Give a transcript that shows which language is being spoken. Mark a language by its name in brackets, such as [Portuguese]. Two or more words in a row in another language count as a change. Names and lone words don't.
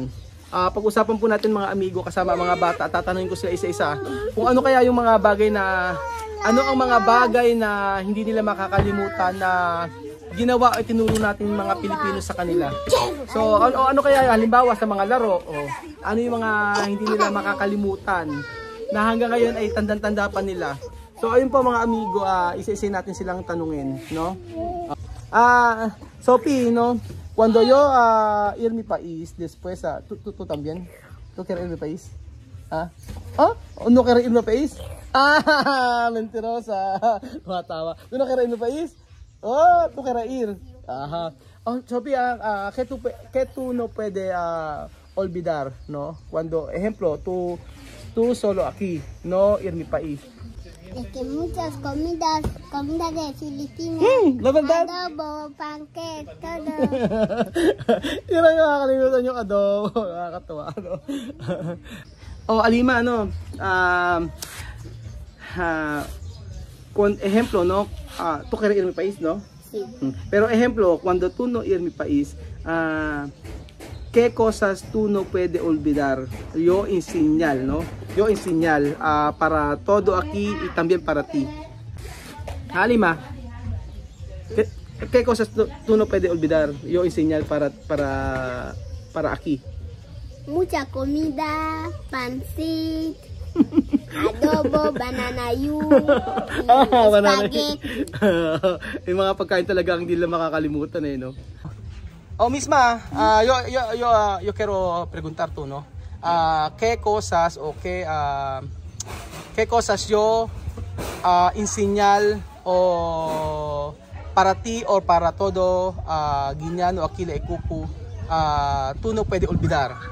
[Filipino] Pag-usapan po natin mga amigo kasama mga bata at tatanungin ko sila isa-isa kung ano kaya yung mga bagay na ang mga bagay na hindi nila makakalimutan na ginawa at tinuro natin mga Pilipino sa kanila. So ano kaya halimbawa sa mga laro, ano yung mga hindi nila makakalimutan na hanggang ngayon ay tandang-tanda pa nila. So ayun po mga amigo, isa-isa natin silang tanungin, no? Sophie, no? [Spanish] Cuando yo ir mi país después tú también. ¿Tú quieres ir mi país? ¿No quieres ir mi país? Mentirosa. Matawa. ¿Tú no quieres ir mi país? Tú quieres ir. Ajá. Sophie, ¿qué tú no puedes olvidar, no? Cuando, ejemplo, tú solo aquí, no ir mi país. Es que muchas comidas de Filipinas, la verdad. adobo, pancake, todo. [Filipino] Yun ang nakakalimutan yung adobo. Nakakatawa, [Spanish] no? Alima, no? Ejemplo, no? Tú quieres ir a mi país, ¿no? Sí. Pero ejemplo, cuando tú no ir a mi país, ¿qué cosas tú no puedes olvidar? Yo enseñar, ¿no? Yo enseñar para todo aquí y también para ti. Halima, ¿qué cosas tú no puedes olvidar? Yo enseñar para aquí. Mucha comida, pancit, adobo, [English] banana spaghetti. [Filipino] Yung mga pagkain talaga hindi nila makakalimutan no? [Spanish] Misma, yo quiero preguntar tú, ¿no? ¿Qué cosas qué cosas yo enseñar o para ti o para todo Guiñano aquí la Ikuku tú no puedes olvidar?